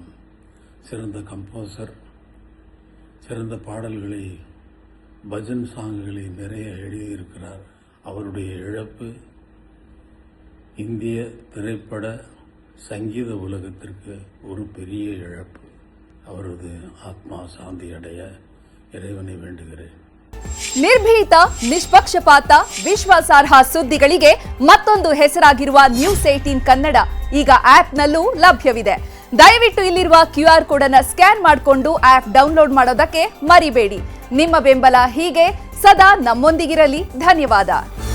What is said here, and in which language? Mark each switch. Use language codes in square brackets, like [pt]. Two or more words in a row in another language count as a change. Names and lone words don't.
[ta] சிறந்த கம்போசர், சிறந்த பாடல்களை, பஜன் சாங்குகளை நிறைய எழுதியிருக்கிறார். அவருடைய இழப்பு இந்திய திரைப்பட சங்கீத உலகத்திற்கு ஒரு பெரிய இழப்பு. அவரது ஆத்மா சாந்தி அடைய இறைவனை வேண்டுகிறேன். [kn] ನಿರ್ಭೀತ, ನಿಷ್ಪಕ್ಷಪಾತ, ವಿಶ್ವಾಸಾರ್ಹ ಸುದ್ದಿಗಳಿಗೆ ಮತ್ತೊಂದು ಹೆಸರಾಗಿರುವ News18 ಕನ್ನಡ ಈಗ ಆಪ್ನಲ್ಲೂ ಲಭ್ಯವಿದೆ. ದಯವಿಟ್ಟು ಇಲ್ಲಿರುವ [en] QR code [kn] ಅನ್ನು ಸ್ಕ್ಯಾನ್ ಮಾಡಿಕೊಂಡು [en] app download [kn] ಮಾಡೋದಕ್ಕೆ ಮರಿಬೇಡಿ. ನಿಮ್ಮ ಬೆಂಬಲ ಹೀಗೆ ಸದಾ ನಮ್ಮೊಂದಿಗಿರಲಿ. ಧನ್ಯವಾದ.